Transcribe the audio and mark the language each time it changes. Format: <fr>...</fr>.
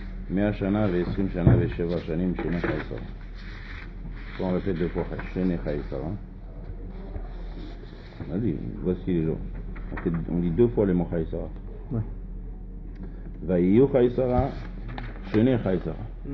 <he>100 שנה ו20 שנה ו7 שנים שני חיי שרה.</he> <fr>Quand on répète deux fois</fr> <he>שני חיי שרה,</he> <fr>vas-y, voici les jours. On dit deux fois les mots</fr> <he>חיי שרה. ויהיו חיי שרה, שני חיי שרה.</he>